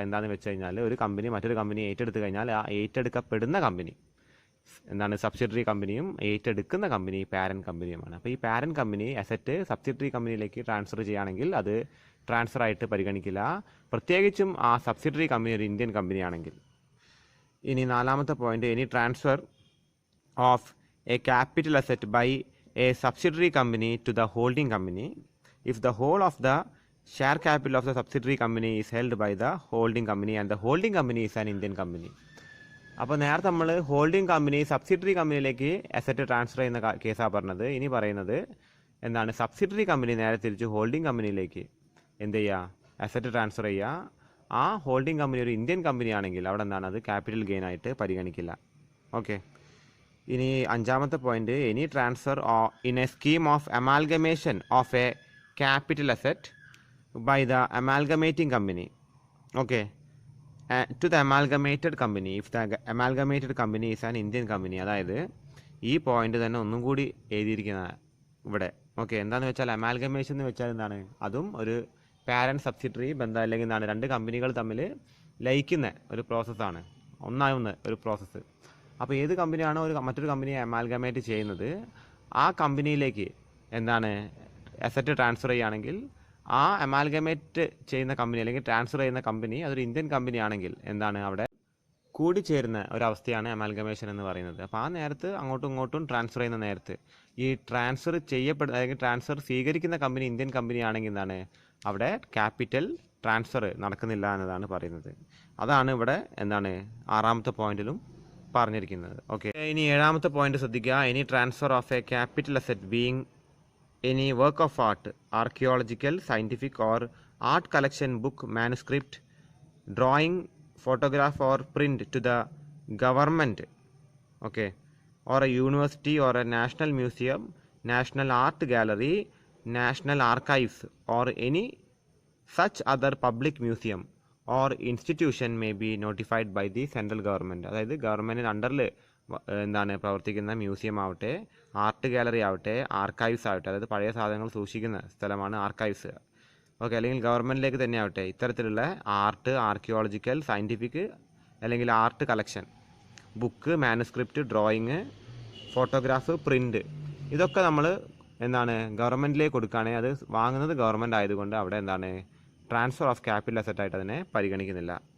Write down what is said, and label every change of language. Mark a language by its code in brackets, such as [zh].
[ml] എന്താണെന്ന് വെച്ച് കഴിഞ്ഞാൽ ഒരു കമ്പനി മറ്റൊരു കമ്പനി ഏറ്റെടുത്ത് കഴിഞ്ഞാൽ ആ ഏറ്റെടുക്കപ്പെടുന്ന കമ്പനി എന്താണ് സബ്സിഡറി കമ്പനിയും ഏറ്റെടുക്കുന്ന കമ്പനി പാരന്റ് കമ്പനിയുമാണ്. അപ്പോൾ ഈ പാരന്റ് കമ്പനി അസറ്റ് സബ്സിഡറി കമ്പനിയിലേക്ക് ട്രാൻസ്ഫർ ചെയ്യുകയാണെങ്കിൽ അത് ട്രാൻസ്ഫർ ആയിട്ട് പരിഗണിക്കില്ല, പ്രത്യേകിച്ചും ആ സബ്സിഡറി കമ്പനി ഒരു ഇന്ത്യൻ കമ്പനിയാണെങ്കിൽ. ഇനി നാലാമത്തെ point, [en] Any transfer of a capital asset by a subsidiary company to the holding company if the whole of the share capital of the subsidiary company is held by the holding company and the holding company is an Indian company. [ml] അപ്പോൾ നേരത്തെ നമ്മൾ holding company subsidiary കമ്പനിയിലേക്ക് asset transfer ചെയ്യുന്ന കേസാണ് പറഞ്ഞത്. ഇനി പറയുന്നത് എന്താണ്, സബ്സിഡറി കമ്പനി നേരെ തിരിച്ച് ഹോൾഡിംഗ് കമ്പനിയിലേക്ക് എന്ത് ചെയ്യുക, അസറ്റ് ട്രാൻസ്ഫർ ചെയ്യുക. ആ ഹോൾഡിംഗ് കമ്പനി ഒരു ഇന്ത്യൻ കമ്പനി ആണെങ്കിൽ അവിടെ എന്താണ് അത് ക്യാപിറ്റൽ ഗെയിൻ ആയിട്ട് പരിഗണിക്കില്ല. ഓക്കെ, ഇനി അഞ്ചാമത്തെ point, [en] Any transfer in a scheme of amalgamation of a capital asset by the amalgamating company, okay, to the amalgamated company if the amalgamated company is an Indian company. [ml] അതായത് ഈ point തന്നെ ഒന്നും കൂടി എഴുതിയിരിക്കുന്ന ഇവിടെ. Okay, എന്താണെന്ന് വെച്ചാൽ amalgamation എന്ന് വെച്ചാൽ എന്താണ്, അതും ഒരു പാരന്റ് സബ്സിഡറി ബന്ധം, അല്ലെങ്കിൽ എന്താണ് രണ്ട് കമ്പനികൾ തമ്മിൽ ലയിക്കുന്ന ഒരു പ്രോസസ്സാണ്, ഒന്നാവുന്ന ഒരു പ്രോസസ്സ്. അപ്പോൾ ഏത് കമ്പനിയാണോ മറ്റൊരു കമ്പനിയെ അമാൽഗമേറ്റ് ചെയ്യുന്നത് ആ കമ്പനിയിലേക്ക് എന്താണ് അസറ്റ് ട്രാൻസ്ഫർ ചെയ്യുകയാണെങ്കിൽ ആ അമാൽഗമേറ്റ് ചെയ്യുന്ന കമ്പനി അല്ലെങ്കിൽ ട്രാൻസ്ഫർ ചെയ്യുന്ന കമ്പനി അതൊരു ഇന്ത്യൻ കമ്പനി ആണെങ്കിൽ എന്താണ് അവിടെ കൂടിച്ചേരുന്ന ഒരവസ്ഥയാണ് അമാൽഗമേഷൻ എന്ന് പറയുന്നത്. അപ്പോൾ ആ നേരത്ത് അങ്ങോട്ടും ഇങ്ങോട്ടും ട്രാൻസ്ഫർ ചെയ്യുന്ന നേരത്ത് ഈ ട്രാൻസ്ഫർ ചെയ്യപ്പെടുന്ന അല്ലെങ്കിൽ ട്രാൻസ്ഫർ സ്വീകരിക്കുന്ന കമ്പനി ഇന്ത്യൻ കമ്പനി ആണെങ്കിൽ എന്താണ് അവിടെ ക്യാപിറ്റൽ ട്രാൻസ്ഫർ നടക്കുന്നില്ല എന്നതാണ് പറയുന്നത്. അതാണ് ഇവിടെ എന്താണ് ആറാമത്തെ പോയിന്റിലും പറഞ്ഞിരിക്കുന്നത്. ഓക്കെ, ഇനി ഏഴാമത്തെ പോയിന്റ് ശ്രദ്ധിക്കുക, [en] Any transfer of a capital asset being any work of art, archaeological, scientific or art collection, book, manuscript, drawing, photograph or print to the government, okay, or a university or a national museum, national art gallery, national archives or any such other public museum or institution may be notified by the central government. [ml] അതായത് ഗവൺമെൻറ്റിന് അണ്ടറിൽ എന്താണ് പ്രവർത്തിക്കുന്ന museum ആവട്ടെ, art gallery ആവട്ടെ, archives ആവട്ടെ, അതായത് പഴയ സാധനങ്ങൾ സൂക്ഷിക്കുന്ന സ്ഥലമാണ് ആർക്കൈവ്സ്. ഓക്കെ, അല്ലെങ്കിൽ ഗവൺമെൻറ്റിലേക്ക് തന്നെ ആവട്ടെ, ഇത്തരത്തിലുള്ള ആർട്ട്, ആർക്കിയോളജിക്കൽ, സയൻറ്റിഫിക് അല്ലെങ്കിൽ art collection, book, manuscript, drawing, photograph, print, ഇതൊക്കെ നമ്മൾ എന്താണ് ഗവൺമെൻറ്റിലേക്ക് കൊടുക്കുകയാണെങ്കിൽ അത് വാങ്ങുന്നത് ഗവൺമെൻറ് ആയതുകൊണ്ട് അവിടെ എന്താണ് ട്രാൻസ്ഫർ ഓഫ് ക്യാപിറ്റൽ അസറ്റായിട്ട് അതിനെ പരിഗണിക്കുന്നില്ല.